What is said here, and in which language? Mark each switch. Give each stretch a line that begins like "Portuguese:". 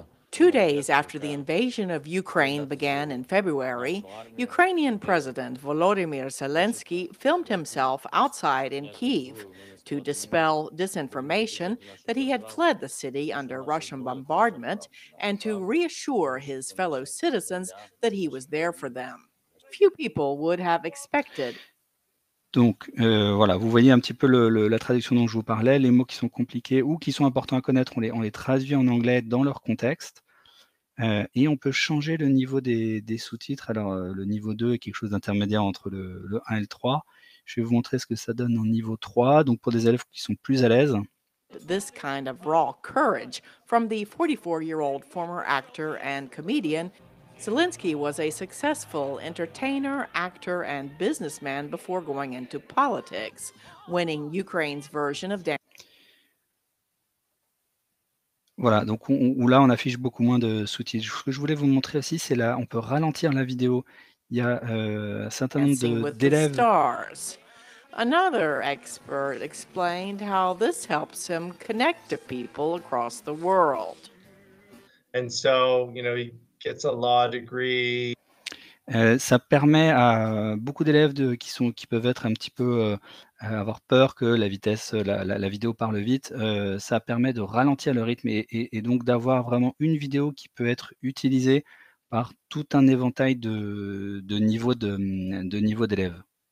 English: 2 days after the invasion of Ukraine began in February, Ukrainian President Volodymyr Zelensky filmed himself outside in Kyiv to dispel disinformation that he had fled the city under Russian bombardment and to reassure his fellow citizens that he was there for them. Few people would have expected.
French: Donc voilà, vous voyez un petit peu la traduction dont je vous parlais, les mots qui sont compliqués ou qui sont importants à connaître, on les traduit en anglais dans leur contexte, et on peut changer le niveau des sous-titres. Alors le niveau 2 est quelque chose d'intermédiaire entre le 1 et le 3. Je vais vous montrer ce que ça donne en niveau 3, donc pour des élèves qui sont plus à l'aise.
English: This kind of raw courage from the 44-year-old former actor and comedian. Zelensky was a successful entertainer, actor, and businessman before going into politics, winning Ukraine's version of
French: Voilà, donc là, on affiche beaucoup moins de sous-titres. Ce que je voulais vous montrer aussi, c'est là, on peut ralentir la vidéo. Il y a un certain nombre d'élèves.
English: Another expert explained how this helps him connect to people across the world. And so, he gets a law degree.
French: Ça permet à beaucoup d'élèves qui peuvent être un petit peu avoir peur que la vitesse, la vidéo parle vite, ça permet de ralentir le rythme et donc d'avoir vraiment une vidéo qui peut être utilisée par tout un éventail de niveaux d'élèves.